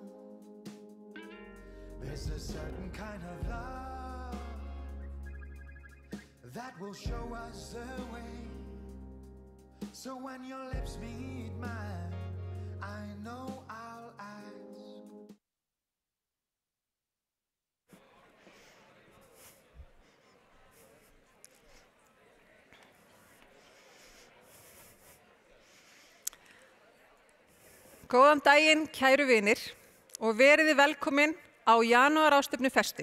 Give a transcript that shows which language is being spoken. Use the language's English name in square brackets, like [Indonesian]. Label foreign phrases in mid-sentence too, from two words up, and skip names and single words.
[English] There's a certain kind of love that will show us the way. So when your lips meet mine, I know I'll ask. [Icelandic] Góðan daginn, kæru vinir, og veriði velkomin á janúarráðstefnu Festu.